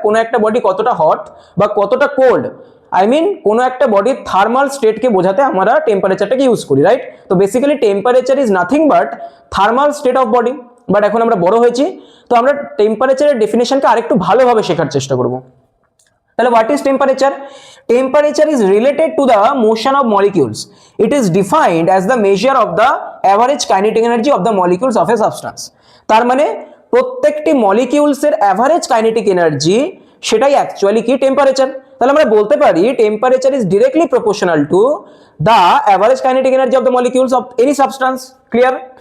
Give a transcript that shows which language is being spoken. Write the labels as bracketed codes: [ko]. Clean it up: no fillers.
[bn] কোনো একটা বডি কতটা হট বা কতটা কোল্ড, কোনো একটা বডির থার্মাল স্টেটকে বোঝাতে আমরা টেম্পারেচারটাকে ইউজ করি, রাইট? [en] তো basically temperature is nothing but thermal state of body. [bn] But এখন আমরা বড় হয়েছি, তো আমরা টেম্পারেচারের ডেফিনেশনকে আরেকটু ভালোভাবে শেখার চেষ্টা করব। [en] তাহলে what is temperature? Temperature is related to the motion of molecules. It is defined as the measure of the average kinetic energy of the molecules of a substance. [bn] তার মানে প্রত্যেকটি মলিকিউলস এর অ্যাভারেজ কাইনেটিক এনার্জি, সেটাই actually কি? Temperature. তাহলে আমরা বলতে পারি [en] Temperature is directly proportional to the average kinetic energy of the molecules of any substance. Clear?